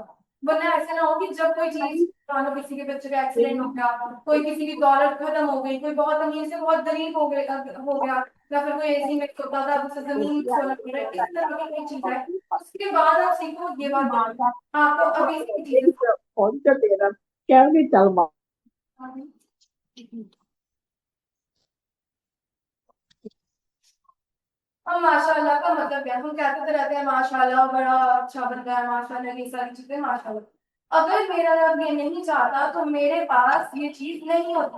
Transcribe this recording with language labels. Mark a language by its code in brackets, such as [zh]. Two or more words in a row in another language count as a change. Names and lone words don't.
[hi] वरना ऐसा ना हो कि जब कोई चीज, मानो किसी के बच्चे का एक्सीडेंट हो गया, कोई किसी की दौलत खत्म हो गई, कोई बहुत अमीर से बहुत गरीब हो गया, या फिर कोई एसी में सोता था अब उसे जमीन सोना पड़ रहा है, इस तरह की कोई चीज है, उसके बाद आप सीखो ये बात है, आपको अभी से चीजें। [th] ผลจะเสียแล้วแก้ไม่จังหวะ [hi] हम माशाल्लाह का मतलब क्या है? हम कहते तो रहते हैं माशाल्लाह बड़ा अच्छा बंदा है, माशाल्लाह ये सारी चीजें माशाल्लाह। अगर मेरा रब ये नहीं चाहता तो मेरे पास ये चीज नहीं होती।